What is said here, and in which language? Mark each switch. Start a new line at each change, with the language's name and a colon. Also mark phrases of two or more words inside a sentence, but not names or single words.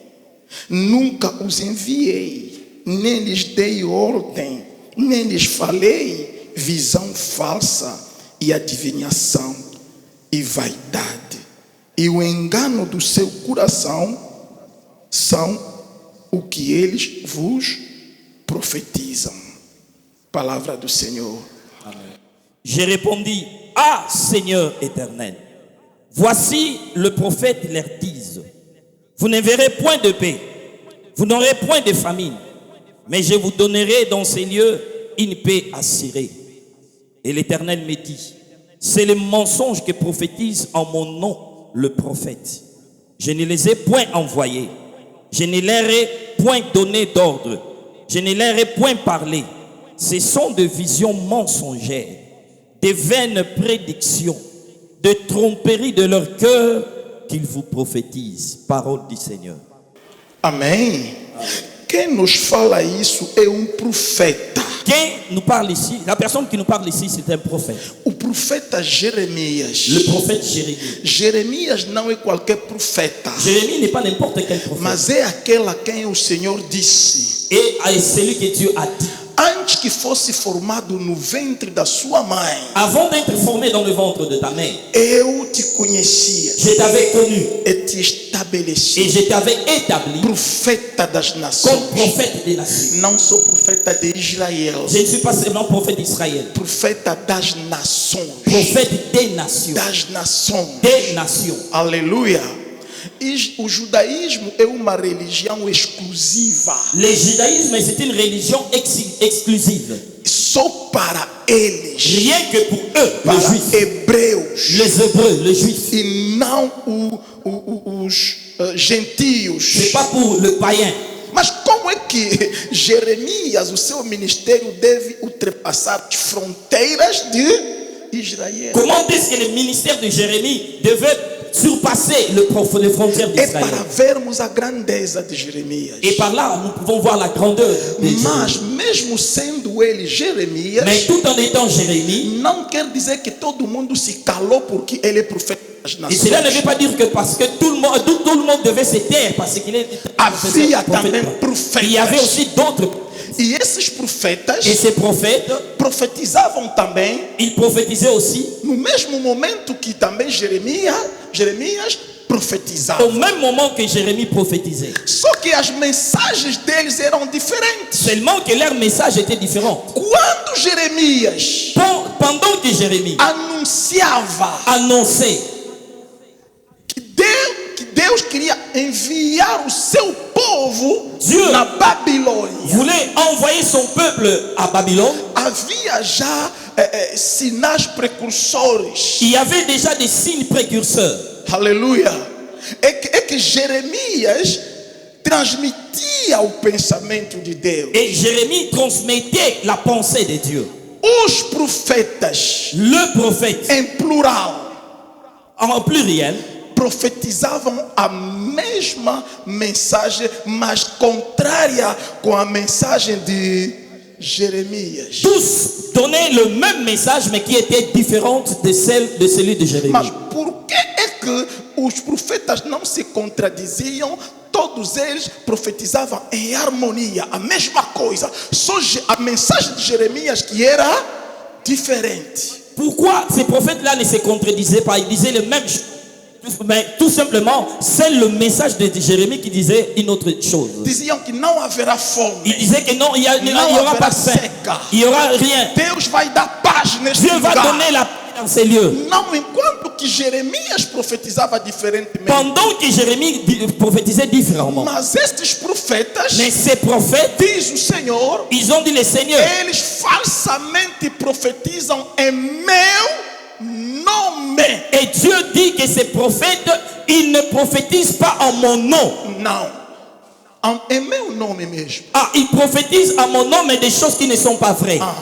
Portuguese: Nunca os enviei, nem lhes dei ordem, nem lhes falei visão falsa e adivinhação e vaidade. E o engano do seu coração são o que eles vos profetizam. Palavra do Senhor.
French: Je répondis: ah, Seigneur éternel, voici le prophète leur dise: vous ne verrez point de paix, vous n'aurez point de famine, mais je vous donnerai dans ces lieux une paix assurée. Et l'Éternel me dit: c'est le mensonge que prophétise en mon nom le prophète. Je ne les ai point envoyés, je ne leur ai point donné d'ordre, je ne leur ai point parlé. Ce sont des visions mensongères, des vaines prédictions, de tromperies de leur cœur qu'il vous prophétise. Parole du Seigneur.
Portuguese: Amém. Quem nos fala isso é profeta.
French: Quem nous parle ici, la personne qui nous parle ici, c'est un prophète.
Portuguese: O profeta Jeremias.
French: Le prophète Jérémie.
Portuguese: Jeremias não é qualquer profeta.
French: Jérémie n'est pas n'importe quel prophète.
Portuguese: Mas é aquele a quem o Senhor disse.
French: Et à celui que Dieu a dit.
Portuguese: Antes que fosse formado no ventre da sua mãe,
French: Avant d'être formé dans le ventre de ta mère,
Portuguese: eu te conhecia
French: je t'avais connu
Portuguese: e te estabeleci
French: et je t'avais établi
Portuguese: profeta das
French: comme
Portuguese: nações.
French: prophète des nations.
Portuguese: Não sou profeta de Israel,
French: Je ne suis pas seulement prophète d'Israël,
Portuguese: profeta das nações.
French: prophète des nations.
Portuguese: Das nações.
French: Des nations.
Portuguese: Aleluia. E o judaísmo é uma religião exclusiva.
French: Le judaïsme, c'est une religion exclusive.
Portuguese: Só para eles.
French: Rien que pour eux,
Portuguese: Para
French: les juifs.
Portuguese: hebreus.
French: Les hébreux, les juifs.
Portuguese: E não os gentios.
French: C'est pas pour le païen.
Portuguese: Mas como é que Jeremias, o seu ministério, deve ultrapassar as fronteiras de Israel?
French: Comment est-ce que le ministère de Jérémie devait surpasser les frontières
Portuguese: É
French: d'Israël?
Portuguese: para vermos a grandeza de Jeremias.
French: Et par là, nous pouvons voir la grandeur de
Portuguese: Mas
French: Jérémie.
Portuguese: mesmo sendo ele Jeremias,
French: Mais tout en étant Jérémie,
Portuguese: não quer dizer que todo mundo se calou porque ele é profeta das
French: et cela ne veut
Portuguese: nações.
French: pas dire que parce que tout le monde devait se taire parce qu'il est
Portuguese: Havia também
French: prophète. Il y avait
Portuguese: profetas.
French: aussi d'autres.
Portuguese: E esses profetas
French: Et ces prophètes,
Portuguese: profetizavam também
French: ils prophétisaient aussi
Portuguese: no mesmo momento que também Jeremias profetizava.
French: au même moment que Jérémie prophétisait.
Portuguese: Só que as mensagens deles eram diferentes.
French: Seulement que leur message était différent.
Portuguese: Quando Jeremias
French: Pendant que Jérémie
Portuguese: anunciava
French: annonçait
Portuguese: que Deus queria enviar o seu povo
French: Dieu
Portuguese: na Babilônia,
French: voulait envoyer son peuple à Babylone,
Portuguese: havia já sinais precursores.
French: il y avait déjà des signes précurseurs.
Portuguese: Aleluia. É que Jeremias transmitia o pensamento de Deus.
French: Et Jérémie transmettait la pensée de Dieu.
Portuguese: Os profetas,
French: Le prophète,
Portuguese: em plural,
French: en pluriel,
Portuguese: profetizavam a mesma mensagem, mas contrária com a mensagem de Jeremias.
French: tous donnaient le même message, mais qui était différente de celui de Jérémie.
Portuguese: Mas por que é que os profetas não se contradiziam? Todos eles profetizavam em harmonia, a mesma coisa. Só a mensagem de Jeremias que era diferente.
French: Pourquoi ces prophètes-là ne se contredisaient pas? Ils disaient le même chose. Mais tout simplement, c'est le message de Jérémie qui disait une autre chose.
Portuguese: Diziam que não haverá fome.
French: Il disait que non, il n'y aura pas de faim. Il n'y aura rien.
Portuguese: Deus vai dar paz neste
French: Dieu va
Portuguese: lugar.
French: donner la paix dans ces lieux.
Portuguese: Não, enquanto que Jeremias profetizava diferentemente.
French: Pendant que Jérémie prophétisait différemment.
Portuguese: Mas estes profetas,
French: Mais ces prophètes,
Portuguese: diz o Senhor,
French: ils ont dit le Seigneur.
Portuguese: eles falsamente profetizam em meu nome.
French: Et Dieu dit que ces prophètes, ils ne prophétisent pas en mon nom.
Portuguese: Não. Em meu nome mesmo.
French: Ah, ils prophétisent en mon nom, mais des choses qui ne sont pas vraies.